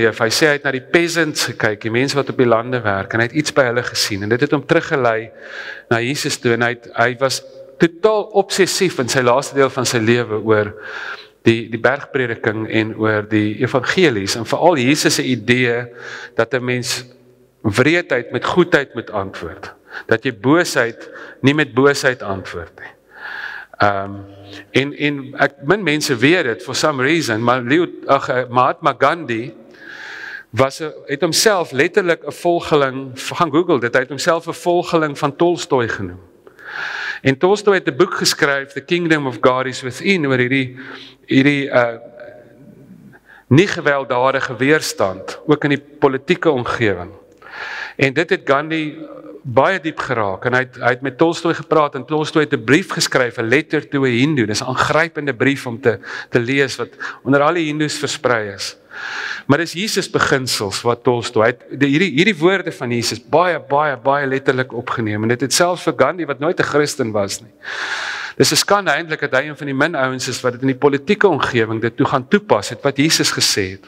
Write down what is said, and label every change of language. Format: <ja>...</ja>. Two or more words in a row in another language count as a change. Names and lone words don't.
<af>Hy sê hy het na die peasants gekyk, die mense wat op die lande werk, en hy het iets by hulle gesien, en dit het hom teruggelei na Jesus toe, en hy was totaal obsessief in sy laaste deel van sy lewe oor die bergprediking en oor die evangelies, en veral Jesus se idee dat 'n mens wreedheid met goedheid moet antwoord, dat jy boosheid nie met boosheid antwoord nie. En min mense weet dit</af> <en>for some reason,</en> <af>maar Mahatma Gandhi het homself letterlik 'n volgeling, gaan Google dit, hy het homself 'n volgeling van Tolstoy genoem. En Tolstoy het 'n boek geskryf, The Kingdom of God is Within, oor hierdie nie gewelddadige weerstand, ook in die politieke omgewing. En dit het Gandhi baie diep geraak, en hy het met Tolstoy gepraat, en Tolstoy het 'n brief geskryf, 'n</af> <en>letter to a Hindu,</en> <af>dis 'n aangrypende brief om te lees, wat onder al die Hindus versprei is. Maar dis Jesus beginsels wat Tolstoy het, hierdie woorde van Jesus, baie letterlik opgeneem, en dit het selfs vir Gandhi, wat nooit 'n Christen was nie. Dis 'n skande eintlik dat hy een van die min ouens is, wat dit in die politieke omgewing dit toe gaan toepas het, wat Jesus gesê het.</af>